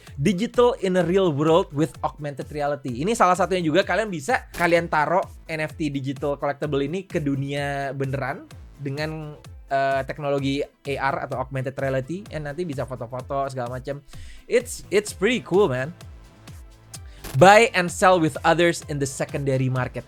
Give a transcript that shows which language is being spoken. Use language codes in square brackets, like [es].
[en] Digital in a real world with augmented reality. [id] Ini salah satunya juga kalian bisa taruh NFT digital collectible ini ke dunia beneran dengan teknologi AR atau augmented reality, and nanti bisa foto-foto segala macam. [en] It's pretty cool, man. Buy and sell with others in the secondary market.